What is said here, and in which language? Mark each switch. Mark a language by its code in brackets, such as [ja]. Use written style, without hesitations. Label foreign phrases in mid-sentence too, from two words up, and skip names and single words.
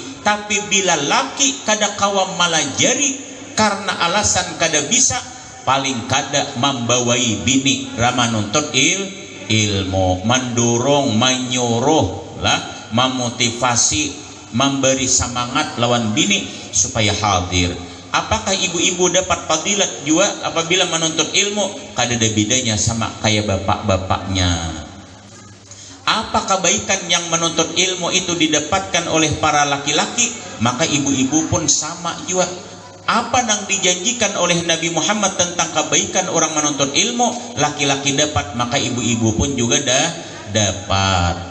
[bjn] Tapi bila laki kada kawa malajari karena alasan kada bisa, paling kada membawai bini rama nuntut ilmu, mendorong, menyuruh lah, memotivasi, memberi semangat lawan bini supaya hadir. [id] Apakah ibu-ibu dapat fadilat juga apabila menuntut ilmu? [bjn] Kada ada bedanya sama kayak bapak-bapaknya. [id] Apa kebaikan yang menuntut ilmu itu didapatkan oleh para laki-laki, maka ibu-ibu pun sama juga. Apa yang dijanjikan oleh Nabi Muhammad tentang kebaikan orang menuntut ilmu, laki-laki dapat, maka ibu-ibu pun juga dapat.